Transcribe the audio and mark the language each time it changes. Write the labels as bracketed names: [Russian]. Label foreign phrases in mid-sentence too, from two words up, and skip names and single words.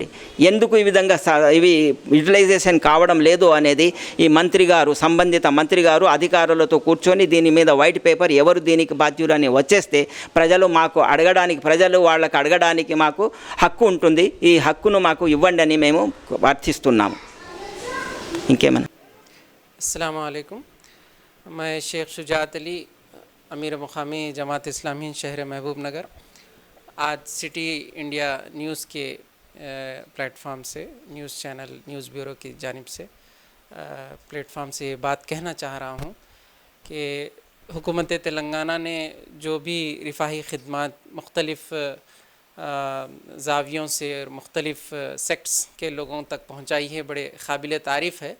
[Telugu] ఎందుకు ఈ విధంగా ఇవి యూటిలైజేషన్ కావడం లేదు అనేది ఈ సంబంధిత మంత్రి గారు అధికారులతో కూర్చొని దీని మీద [English] white paper, [Telugu] ఎవరు దీనికి బాధ్యులని వచ్చేస్తే ప్రజలు వాళ్ళకు అడగడానికి మాకు హక్కు ఉంటుంది. ఈ హక్కును మాకు ఇవ్వండి అని మేము ప్రార్థిస్తున్నాము. ఇంకేమైనా? [Arabic] السلام عليكم. [Urdu] میں شیخ شجاعت علی، امیر مقامی جماعت اسلامی شہر محبوب نگر، آج سٹی انڈیا نیوز کے پلیٹ فارم سے, [English] news channel news bureau [Urdu] کی جانب سے پلیٹ فارم سے یہ بات کہنا چاہ رہا ہوں کہ حکومت تلنگانہ نے جو بھی رفاہی خدمات مختلف زاویوں سے اور مختلف سیکٹس کے لوگوں تک پہنچائی ہے، بڑے قابل تعریف ہے.